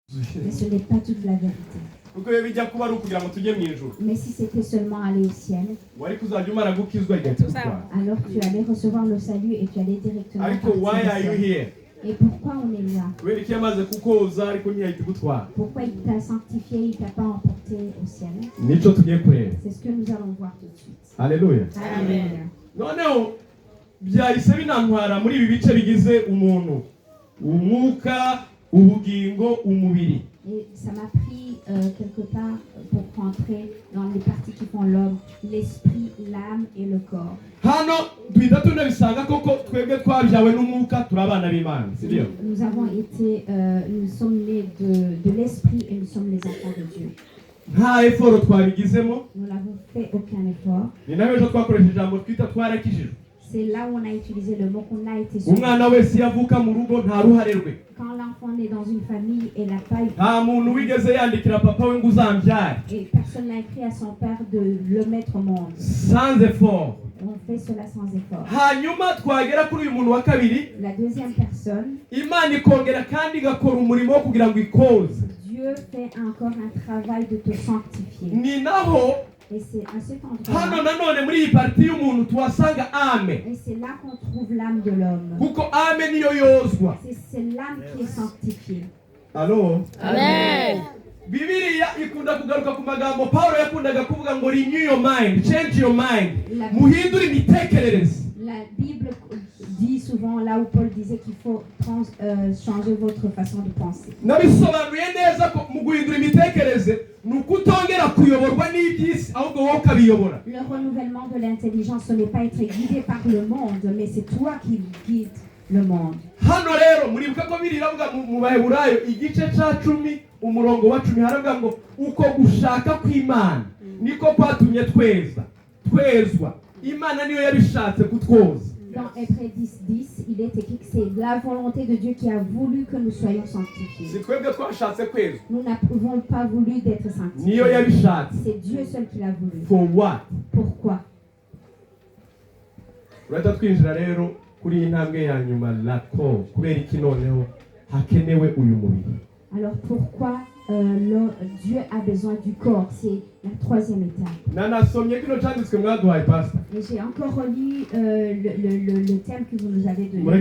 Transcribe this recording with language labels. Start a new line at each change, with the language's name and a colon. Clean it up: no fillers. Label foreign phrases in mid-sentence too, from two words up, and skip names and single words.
French: Mais ce n'est pas toute la vérité. Mais si c'était seulement aller au ciel, alors tu allais recevoir le salut et tu allais directement partir au ciel. Et pourquoi on est là? Pourquoi il t'a sanctifié, il ne t'a pas emporté au ciel? C'est ce que nous allons voir tout de suite. Alléluia. Alléluia.
Kinyarwanda: byahise binantwara muri ibi bice bigize umuntu, umwuka, ubugingo, umubiri.
French: Et ça m'a pris quelque part pour rentrer dans les parties qui font l'homme, l'esprit, l'âme et le corps.
Kinyarwanda: Hano duhita tunabisanga koko twebwe twabyawe n'umwuka turi abana b'Imana, sibyo?
French: Nous avons été, nous sommes nés de l'esprit et nous sommes les enfants de Dieu.
Kinyarwanda: Nta effort twabigizemo.
French: Nous n'avons fait aucun effort.
Kinyarwanda: Ni nawe ejo twakoresheje ijambo twita twarakijijwe.
French: C'est là où on a utilisé le mot qu'on a été sauvé.
Kinyarwanda: Umwana wese yavuka mu rugo nta ruhare rwe.
French: Quand l'enfant naît dans une famille et n'a pas eu...
Kinyarwanda: Nta muntu wigeze yandikira papa we ngo uzambyare.
French: Et personne n'a écrit à son père de le mettre au monde. Sans effort. On fait cela sans effort.
Kinyarwanda: Hanyuma twagera kuri uyu muntu wa kabiri.
French: La deuxième personne.
Kinyarwanda: Imana ikongera kandi igakora umurimo wo kugira ngo ikoze.
French: Dieu fait encore un travail de te sanctifier.
Kinyarwanda: Ni naho.
French: Et c'est à cet endroit.
Kinyarwanda: Hano nanone muri iyi parti y'umuntu tuhasanga ame.
French: Et c'est là qu'on trouve l'âme de l'homme.
Kinyarwanda: Kuko ame niyo yozwa.
French: C'est l'âme qui est sanctifiée. Allo? Amen.
Kinyarwanda: Bibiliya ikunda kugaruka ku magambo Paulo yakundaga kuvuga ngo
English: renew your mind, change your mind.
Kinyarwanda: Muhindure imitekerereze.
French: La Bible dit souvent là où Paul disait qu'il faut changer votre façon de penser.
Kinyarwanda: Nabisobanuye neza ko mu guhindura imitekerereze nukutongera kuyoborwa n'ibyisi ahubwo wowe ukabiyobora.
French: Le renouvellement de l'intelligence, ce n'est pas être guidé par le monde, mais c'est toi qui guides le monde.
Kinyarwanda: Hano rero muribuka ko biriravuga mu Baheburayo igice ca 10 umurongo wa 10 haravuga ngo uko gushaka kw'Imana niko kwatumye twezwa. Imana niyo yabishatse kutwoza.
French: Dans Hébreux 10:10, il est écrit que c'est la volonté de Dieu qui a voulu que nous soyons sanctifiés. Nous n'avons pas voulu d'être sanctifiés. C'est Dieu seul qui l'a voulu.
English: For what?
French: Pourquoi?
Kinyarwanda: Urata twinjira rero kuri intambwe ya nyuma lako kubera iki noneho hakenewe uyu mubiri.
French: Alors pourquoi Dieu a besoin du corps? C'est la troisième étape. Et j'ai encore relu le thème que vous nous avez donné.